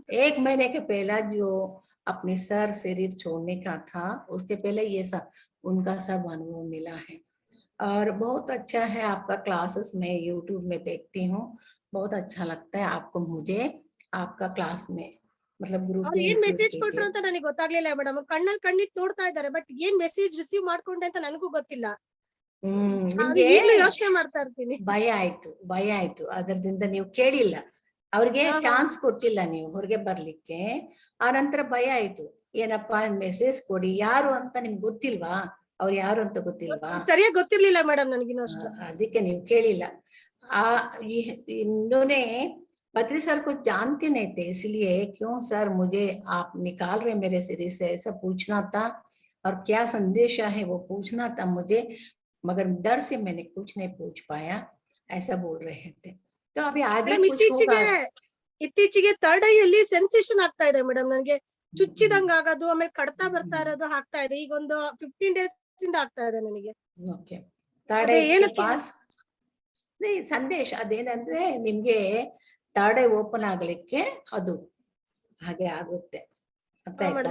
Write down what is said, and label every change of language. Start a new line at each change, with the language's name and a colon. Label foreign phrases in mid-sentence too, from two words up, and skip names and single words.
Hindi: 1 महीने के पहला जो अपने सर शरीर छोड़ने का था, उसके पहले ये सब उनका सब अनुभव मिला है। और बहुत अच्छा है आपका क्लासेस, मैं यूट्यूब में देखती हूँ, बहुत अच्छा लगता है आपको, मुझे आपका क्लास में मतलब ग्रुप
Kannada: ಅವ್ರು में ಏನ್ include ಮೆಸೇಜ್ ಕೊಟ್ರು कीजिए। ಅಂತ ನನಗೆ ಗೊತ್ತಾಗ್ಲಿಲ್ಲ ಮೇಡಮ್. ಕಣ್ಣಲ್ಲಿ ಕಣ್ಣಿಟ್ಟು ನೋಡ್ತಾ ಇದ್ದಾರೆ, ಬಟ್ ಏನ್
English: message receive
Kannada: ಮಾಡ್ಕೊಂಡೆ ಅಂತ ನನಗೂ ಗೊತ್ತಿಲ್ಲ. ಅದು ನಿಮ್ಗೆ ಈಗ್ಲೂ ಯೋಚನೆ ಮಾಡ್ತಾ ಇರ್ತೀನಿ. ಭಯ ಆಯ್ತು ಅದರಿಂದ ನೀವು ಕೇಳಿಲ್ಲ, ಅವ್ರಿಗೆ ಚಾನ್ಸ್ ಕೊಟ್ಟಿಲ್ಲ ನೀವು ಹೊರಗೆ ಬರ್ಲಿಕ್ಕೆ, ಆ ನಂತರ ಭಯ ಆಯ್ತು, ಏನಪ್ಪಾ ಮೆಸೇಜ್ ಕೊಡಿ, ಯಾರು ಅಂತ ನಿಮ್ಗೆ ಗೊತ್ತಿಲ್ವಾ, ಅವ್ರು ಯಾರು ಅಂತ ಗೊತ್ತಿಲ್ವಾ? ಸರಿಯಾಗಿ ಗೊತ್ತಿರ್ಲಿಲ್ಲ ಮೇಡಮ್ ನನಗಿನ್ನೂ ಅಷ್ಟು. ಅದಕ್ಕೆ ನೀವು ಕೇಳಿಲ್ಲ।
Hindi: आ इन्होंने पत्री सर को जानते नहीं थे, इसलिए क्यों सर मुझे आप निकाल रहे मेरे सीरीज से, ऐसा पूछना था और क्या संदेशा है वो पूछना था मुझे, मगर डर से मैंने कुछ नहीं पूछ पाया, ऐसा बोल रहे थे। तो अभी आगे ಮೇಡಮ್ कुछ होगा।
Kannada: ಇತ್ತೀಚೆಗೆ
English: third eye
Kannada: ಅಲ್ಲಿ ಸೆನ್ಸೇಷನ್ ಆಗ್ತಾ ಇದೆ ಮೇಡಮ್, ನನಗೆ ಚುಚ್ಚಿದಂಗ ಆಗೋದು, ಆಮೇಲೆ ಕಡ್ತಾ ಬರ್ತಾ ಇರೋದು ಆಗ್ತಾ ಇದೆ. ಈಗ ಒಂದು 15 days ಇಂದ ಆಗ್ತಾ ಇದೆ ನನಗೆ.
English: okay, third
Kannada: ಅದೇ ಐ ಏನಕ್ಕೆ ಪಾಸ್ ಸಂದೇಶ ಅದೇನಂದ್ರೆ ನಿಮ್ಗೆ
English: third eye open
Kannada: ಆಗ್ಲಿಕ್ಕೆ ಅದು ಹಾಗೆ ಆಗುತ್ತೆ, ಅರ್ಥ ಆಯ್ತಾ?